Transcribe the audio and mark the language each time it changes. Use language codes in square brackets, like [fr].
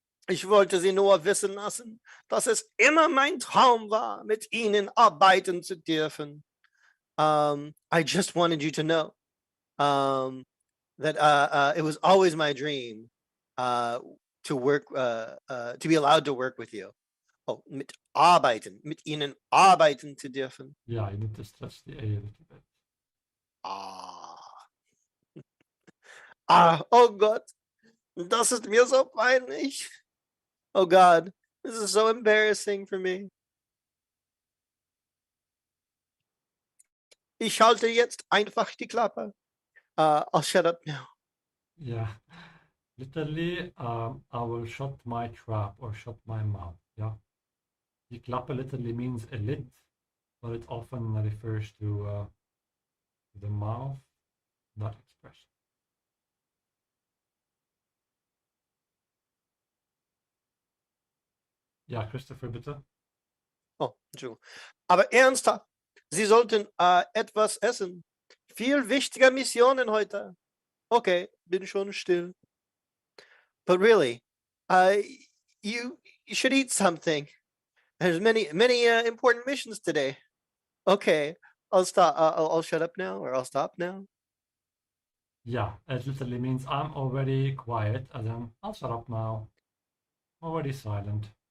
[de] ich wollte Sie nur wissen lassen, dass es immer mein Traum war, mit Ihnen arbeiten zu dürfen. [en] I just wanted you to know that it was always my dream to work, to be allowed to work with you. [de] Oh, mit Ihnen arbeiten zu dürfen. [en] Yeah, you need to stretch the A a little bit. [de] Oh Gott, das ist mir so peinlich. [en] Oh God, this is so embarrassing for me. [de] Ich halte jetzt einfach die Klappe. [en] I'll shut up now. Yeah, literally, I will shut my trap or shut my mouth. Yeah, [de] die Klappe [en] literally means a lid, but it often refers to the mouth, that expression. [de] Ja, Christopher, bitte. Oh, Entschuldigung. Aber ernsthaft, Sie sollten etwas essen. Viel wichtiger Missionen heute. Okay, bin schon still. [en] But really, you should eat something. There's many important missions today. Okay, I'll stop. I'll shut up now, or I'll stop now. Yeah, it literally means I'm already quiet, as in I'll shut up now. Already silent.